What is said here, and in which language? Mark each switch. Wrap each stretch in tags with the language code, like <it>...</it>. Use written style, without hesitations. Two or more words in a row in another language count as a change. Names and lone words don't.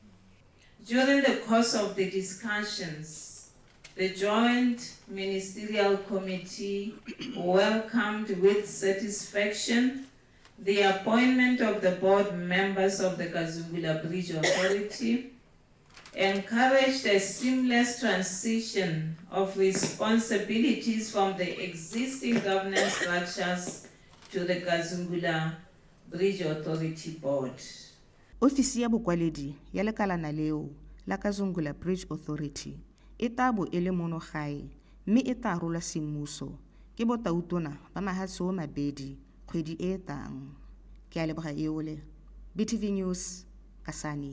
<en>During the course of the discussions, the Joint Ministerial Committee welcomed with satisfaction the appointment of the board members of the Kazungula Bridge Authority, encouraged a seamless transition of responsibilities from the existing governance structures to the Kazungula Bridge Authority Board.</en> <tn>Ofisi ya bokwaledi ya lekalana leo la Kazungula Bridge Authority e tabo e le mono gae mme e tla rola semmuso ke botautona ba mahatsi o mabedi kgwedi e tang. Ke a leboga eole BTV News Kasane.</tn>